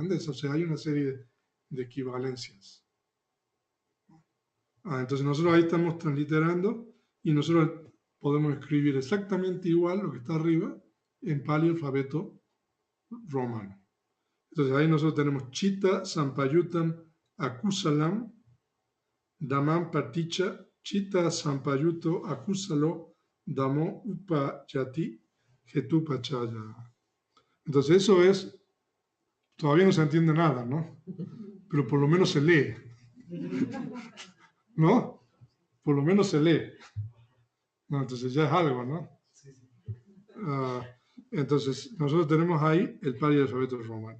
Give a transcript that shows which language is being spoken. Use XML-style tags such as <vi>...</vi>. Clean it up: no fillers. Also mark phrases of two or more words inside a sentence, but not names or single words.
<es>O sea, hay una serie de equivalencias. Entonces nosotros ahí estamos transliterando y nosotros podemos escribir exactamente igual lo que está arriba en Pali alfabeto romano.</es> <pi>Entonces ahí nosotros tenemos Chitta Sampayutam Akusalam Damam Paticha Chitta Sampayuto Akusalo Damo Upayati Getupachaya.</pi> <es>Entonces eso es, todavía no se entiende nada, ¿no? Pero por lo menos se lee, ¿no? Por lo menos se lee. No, entonces ya es algo, ¿no? Entonces nosotros tenemos ahí el Pali alfabeto romano.</es>